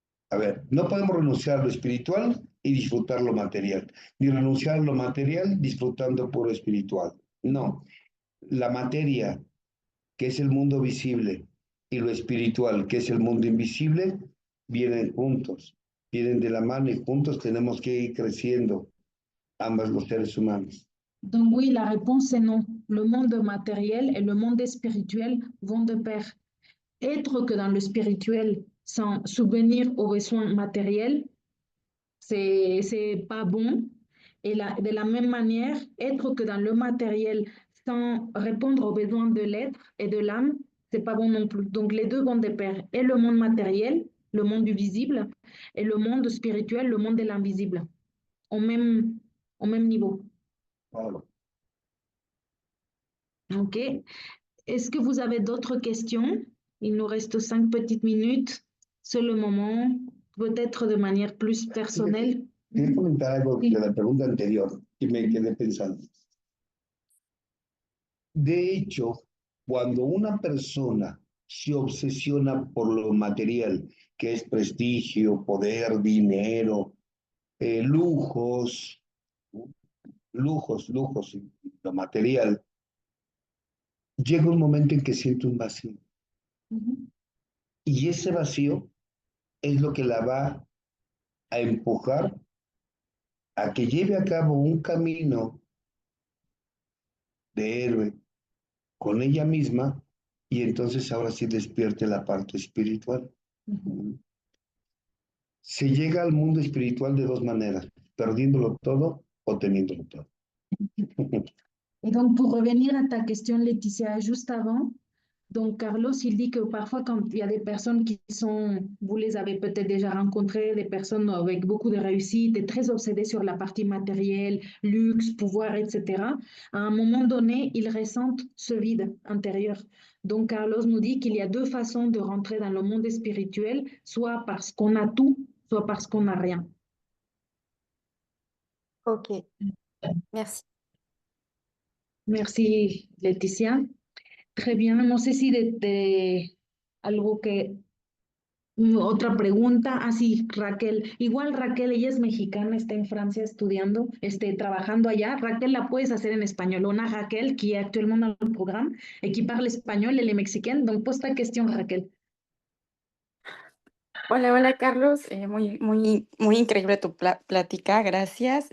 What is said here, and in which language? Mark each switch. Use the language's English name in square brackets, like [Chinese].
[Spanish] A ver, no podemos renunciar a lo espiritual y disfrutar lo material, ni renunciar a lo material disfrutando por lo espiritual. No, la materia, que es el mundo visible, y lo espiritual, que es el mundo invisible, vienen juntos, vienen de la mano y juntos tenemos que ir creciendo, ambos los seres humanos. [French] Donc oui, la réponse est non. Le monde matériel et le monde spirituel vont de pair. Être que dans le spirituel sans subvenir aux besoins matériels, c'est pas bon. Et de la même manière, être que dans le matériel sans répondre aux besoins de l'être et de l'âme, c'est pas bon non plus. Donc les deux vont de pair. Et le monde matériel, le monde du visible, et le monde spirituel, le monde de l'invisible, au même niveau. [Spanish] Claro. OK. [French] Est-ce que vous avez d'autres questions? Il nous reste 5 petites minutes. C'est le moment, peut-être de manière plus personnelle. [Spanish] Quería comentar algo de la pregunta anterior y me quedé pensando. De hecho, cuando una persona se obsesiona por lo material, que es prestigio, poder, dinero, lujos, lujos, lo material, llega un momento en que siente un vacío. Y ese vacío es lo que la va a empujar a que lleve a cabo un camino de héroe con ella misma y entonces ahora sí despierte la parte espiritual. Se llega al mundo espiritual de dos maneras, perdiéndolo todo o teniéndolo todo. [French] Et donc, pour revenir à ta question, Laetitia, juste avant, donc Carlos, il dit que parfois, quand il y a des personnes qui sont, vous les avez peut-être déjà rencontrées, des personnes avec beaucoup de réussite et très obsédées sur la partie matérielle, luxe, pouvoir, etc., à un moment donné, ils ressentent ce vide intérieur. Donc, Carlos nous dit qu'il y a deux façons de rentrer dans le monde spirituel, soit parce qu'on a tout, soit parce qu'on n'a rien. Ok, merci. Merci, Laetitia. Très bien, [Spanish] no sé si de algo que, otra pregunta, sí, Raquel, igual Raquel, ella es mexicana, está en Francia estudiando, trabajando allá. Raquel, la puedes hacer en espagnol. [French] On a Raquel qui est actuellement dans le programme et qui parle espagnol, elle est mexicaine, donc pose ta question, Raquel. [Spanish] Hola, hola Carlos, muy increíble tu plática, gracias.